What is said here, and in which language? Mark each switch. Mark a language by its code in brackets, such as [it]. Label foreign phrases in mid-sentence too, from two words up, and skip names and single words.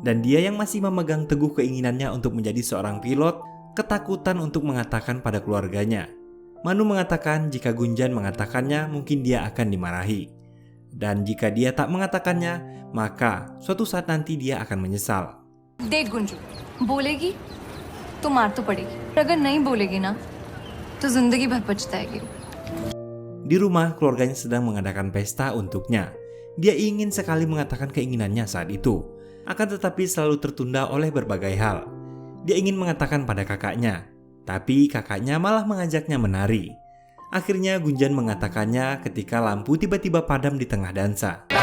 [id] Dan dia yang masih memegang teguh keinginannya untuk menjadi seorang pilot, ketakutan untuk mengatakan pada keluarganya. Manu mengatakan jika Gunjan mengatakannya mungkin dia akan dimarahi. Dan jika dia tak mengatakannya, maka suatu saat nanti dia akan menyesal. [hi] देख गुंजू, बोलेगी तो मार तो पड़ेगी, अगर नहीं बोलेगी ना तो जिंदगी भर पछताएगी. [id] Di rumah, keluarganya sedang mengadakan pesta untuknya. Dia ingin sekali mengatakan keinginannya saat itu, akan tetapi selalu tertunda oleh berbagai hal. Dia ingin mengatakan pada kakaknya, tapi kakaknya malah mengajaknya menari. Akhirnya Gunjan mengatakannya ketika lampu tiba-tiba padam di tengah dansa.